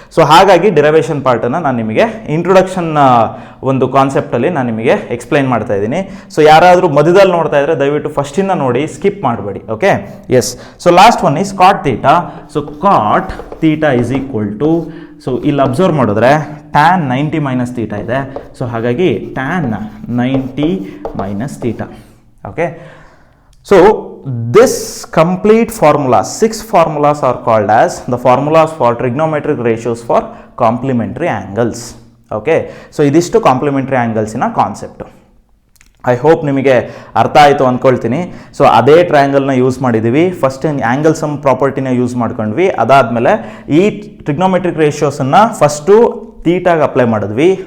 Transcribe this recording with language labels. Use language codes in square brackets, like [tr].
[kn] So ಹಾಗಾಗಿ derivation ಪಾರ್ಟನ್ನು ನಾನು ನಿಮಗೆ ಇಂಟ್ರೊಡಕ್ಷನ್ ಒಂದು ಕಾನ್ಸೆಪ್ಟಲ್ಲಿ ನಾನು ನಿಮಗೆ ಎಕ್ಸ್ಪ್ಲೈನ್ ಮಾಡ್ತಾ ಇದ್ದೀನಿ. ಸೊ ಯಾರಾದರೂ ಮಧ್ಯದಲ್ಲಿ ನೋಡ್ತಾ ಇದ್ದರೆ ದಯವಿಟ್ಟು ಫಸ್ಟಿಂದ ನೋಡಿ, ಸ್ಕಿಪ್ ಮಾಡಬೇಡಿ. Okay, S. [en] So last one is cot theta. So cot theta is equal to, so [kn] ಇಲ್ಲಿ ಅಬ್ಸರ್ವ್ ಮಾಡಿದ್ರೆ ಟ್ಯಾನ್ 90 ಮೈನಸ್ ಥೀಟಾ ಇದೆ. ಸೊ ಹಾಗಾಗಿ tan 90 minus theta. [en] Okay, so this complete formula, 6 formulas are called as the formulas for trigonometric ratios for complementary angles. [kn] Okay, so ಇದಿಷ್ಟು complimentary ಆ್ಯಂಗಲ್ಸಿನ concept. I hope ನಿಮಗೆ ಅರ್ಥ ಆಯಿತು ಅಂದ್ಕೊಳ್ತೀನಿ. So ಅದೇ ಟ್ರಯಾಂಗಲ್ನ use ಮಾಡಿದ್ದೀವಿ. First angle some ಪ್ರಾಪರ್ಟಿನ use ಮಾಡ್ಕೊಂಡ್ವಿ. ಅದಾದಮೇಲೆ ಈ ಟ್ರಿಗ್ನೋಮೆಟ್ರಿಕ್ ರೇಷಿಯೋಸನ್ನು ಫಸ್ಟು ತೀಟಾಗಿ ಅಪ್ಲೈ ಮಾಡಿದ್ವಿ.